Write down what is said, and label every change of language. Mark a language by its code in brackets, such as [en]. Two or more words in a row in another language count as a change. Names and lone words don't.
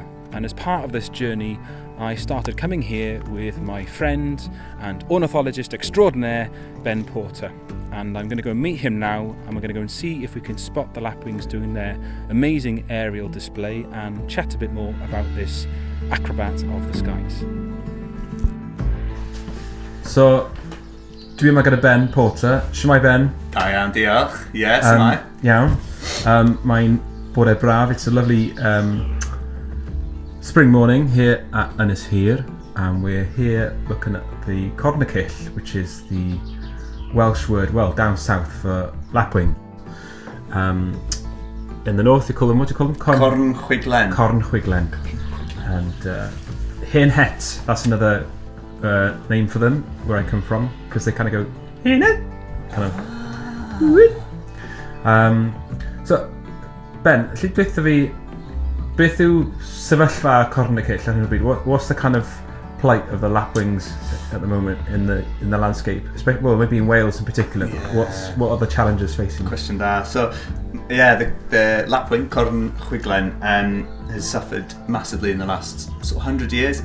[en] And as part of this journey, I started coming here with my friend and ornithologist extraordinaire, Ben Porter. And I'm going to go meet him now, and we're going to go and see if we can spot the lapwings doing their amazing aerial display and chat a bit more about this acrobat of the skies. So, [cy] dwi yma gyda Ben Porter. Shemai Ben? Da iawn, diolch. Yes, Shemai. Iawn. Mae'n bore braf. [en] It's a lovely spring morning here at Ynys Hir, and we're here looking at the Cornicyll, which is the Welsh word, well, down south for lapwing. In the north, what do you call them? [cy] Cornchwiglen. Cornchwiglen. [en] And [cy] hen het, [en] that's another name for them, where I come from, because they kind of go, [cy] hen het. So, Ben, lle dweutha fi, beth yw sefyllfa Cornicyll ar hyn o bryd? [en] What's the kind of plight of the lapwings at the moment in the landscape? Well, maybe in Wales in particular. Yeah. What are the challenges facing? Question there. So, yeah, the lapwing, Cornchwiglen, has suffered massively in the last sort of 100 years.